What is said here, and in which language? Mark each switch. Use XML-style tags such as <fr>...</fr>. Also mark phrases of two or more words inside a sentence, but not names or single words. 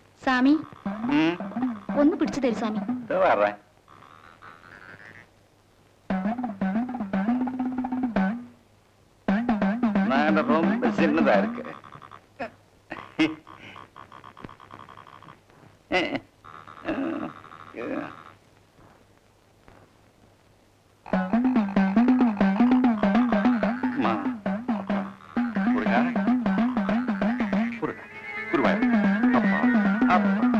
<ml>സ്വാമി ഉം. ഒന്ന് പിടിച്ചു തരും സ്വാമി. ഇത് പറ.</ml> <ta>நான் ரொம்ப சின்னதா இருக்கு. அம்மா, முருகா, முருகா, குருவாயூர், அப்பா, அப்பா.</ta>